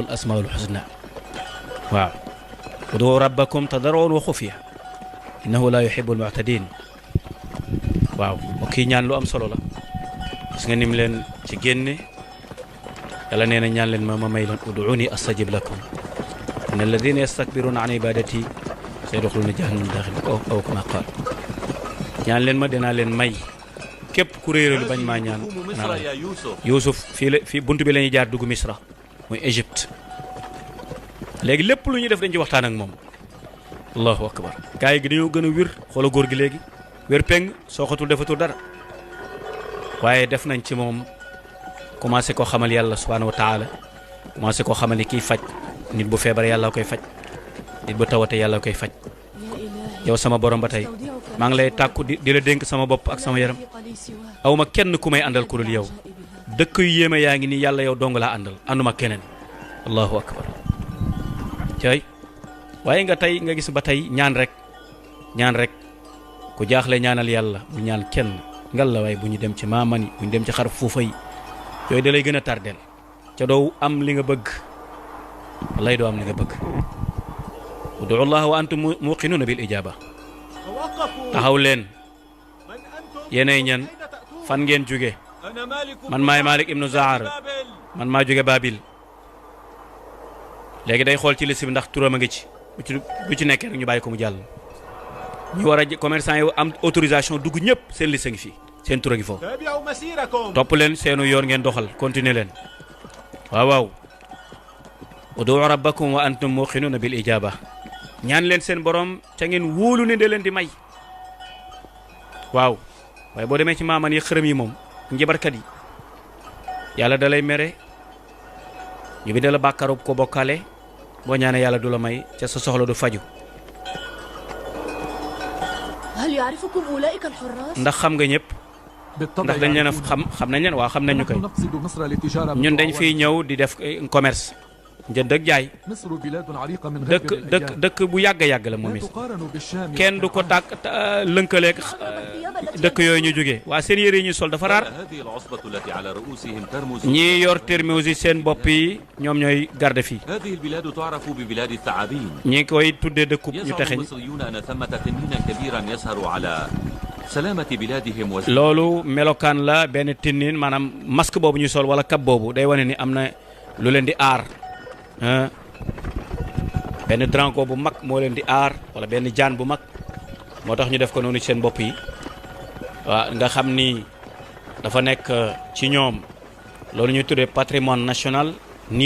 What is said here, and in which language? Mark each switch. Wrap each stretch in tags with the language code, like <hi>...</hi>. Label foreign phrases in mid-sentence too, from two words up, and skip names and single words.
<ar>الأسماء الحسنى</ar> <wo>waaw</wo> <ar>ادعوا ربكم تضرعا وخفية إنه لا يحب المعتدين</ar> <wo>waaw mbokk yi ñaan lu am solo la gis nga nim leen ci génne yàlla nee na ñaan leen ma may leen</wo> <ar>ادعوني أستجب لكم إن الذين يستكبرون عن عبادتي سيدخلون جهنم داخرين أو كما قال</ar> <wo>ñaan leen ma dinaa leen may képp ku réeralu bañ maa ñaan</wo> <ar>مصر يا يوسف.</ar> <wo>Yuusuf fii buntu bi la ñuy jaar dugg Misra muy Égypte léegi lépp lu ñuy def dañ ci waxtaan ak moom</wo> <ar>الله أكبر</ar> <wo>gaa yi gi dañoo gën a wér xoola góor gi léegi wér peng soo xatul defatul dara waaye def nañ ci moom commencé koo xamal yàlla</wo> <ar>سبحانه وتعالى</ar> <wo>commencé koo xamal ni kiy faj nit bu feebar yàlla koy faj nit bu tawate yàlla koy faj</wo> <ar>يا إلهي</ar> <wo>yow sama borom ba tey</wo> <ar>أستودعك</ar> <wo>maa ngi lay tàkku di la dénk sama bopp ak sama yaram</wo> <ar>رفيق لي سواك.</ar> <wo>awma kenn ku may àndal ku dul yow dëkk yu yéeme yaa ngi nii yàlla yow dong laa àndal ànduma keneen</wo> <ar>الله أكبر</ar> <wo>cay waaye nga tey nga gis ba tey ñaan rek ku jaaxle ñaanal yàlla bu ñaan kenn ngal la waaye bu ñu dem ci maamani bu ñu dem ci xar fuufa yi yooyu da lay gën a tardeel ca doo am li nga bëgg wallaay doo am li nga bëgg</wo> <ar>ادعوا الله وأنتم موقنون بالإجابة</ar> <wo>taxaw leen yéenay ñan fan ngeen jóge</wo> <ar>أنا مالك.</ar> <wo>man maay Malik ibnu Zaar man maa jóge Babil léegi day xool ci liste bi ndax turam a ngi ci bu ci nekkee rek ñu bàyyi ko mu jàll ñu war a commerçant yi am autorisation dugg ñëpp seen liste ngi fii seen tur a ngi foofu</wo> <ar>تابعوا مسيركم.</ar> <wo>topp leen seenu yoon ngeen doxal continuer leen waaw waaw</wo> <ar>ادعوا ربكم وأنتم موقنون بالإجابة</ar> <wo>ñaan leen seen borom ca ngeen wóolu ne de leen di may waaw waaye boo demee ci maaman yi xërëm yi moom njabarkat yi yàlla da lay mere ñu bi da la bàkkaaru ko bokkaale boo ñaanee yàlla du la may ca sa soxla du faju</wo> <ar>هل يعرفكم أولئك الحراس؟</ar> <wo>ndax xam nga ñëpp</wo> <ar>بالطبع</ar> <wo>ndax dañ leen a</wo> <ar>يعرفون.</ar> <wo>xam nañ leen waaw xam nañ ñu koy</wo> <ar>نحن نقصد مصر للتجارة</ar> <wo>ñun dañ fiy</wo> <ar>بالمعاونة.</ar> <wo>ñëw di def commerce njënd ak jaay</wo> <ar>مصر بلاد عريقة من</ar> <wo>dëkk</wo> <ar>غابر</ar> <wo>dëkk</wo> <ar>الأديان.</ar> <wo>dëkk bu yàgg yàgg la moom</wo> <ar>لا</ar> <wo>it</wo> <ar>تقارن بالشام</ar> <wo>kenn du ko tàkk lënkaleeg dëkk yooyu ñu jógee waa seen yére yi ñuy sol dafa raar</wo> <ar>هذه العصبة التي على رؤوسهم ترمز.</ar> <wo>ñii yor terminus yi seen bopp yi ñoom ñooy garde fii</wo> <ar>هذه البلاد تعرف ببلاد الثعابين.</ar> <wo>ñi koy tuddee dëkkub ñu</wo> <ar>يزعم</ar> <wo>texeñ</wo> <ar>المصريون أن ثمة تنينا كبيرا يسهر على سلامة بلادهم</ar> <wo>loolu melokaan la benn tinnin maanaam masque boobu ñuy sol wala kab boobu day wane ni am na lu leen di aar ah benn dranko bu mag moo leen di aar wala benn jaan bu mag moo tax ñu def ko noonu ci seen bopp yi waaw nga xam ni dafa nekk ci ñoom loolu ñuy tuddee</wo> <fr>patrimoine national</fr> <wo>Niil</wo>